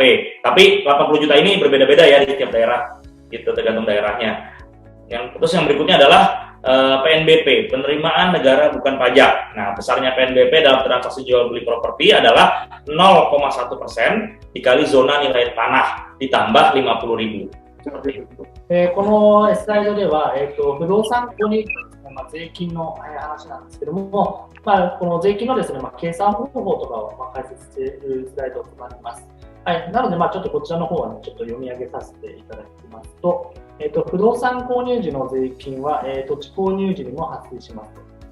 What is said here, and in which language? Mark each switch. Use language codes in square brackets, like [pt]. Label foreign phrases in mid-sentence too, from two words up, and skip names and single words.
[id] Tapi 80 juta ini berbeda-beda ya di setiap daerah, gitu tergantung daerahnya. Terus yang berikutnya adalah PNBP, penerimaan negara bukan pajak. Nah, besarnya PNBP dalam transaksi jual beli properti adalah 0,1% dikali zona nilai tanah ditambah 50.000. [ja] このスライドでは、不動産購入税金の話なんですけども、この税金のですね、計算方法とかを解説しているスライドとなります。はい、なので、ちょっとこちらの方は、ね、ちょっと読み上げさせていただきますと、不動産購入時の税金は、土地購入時にも発生しますと。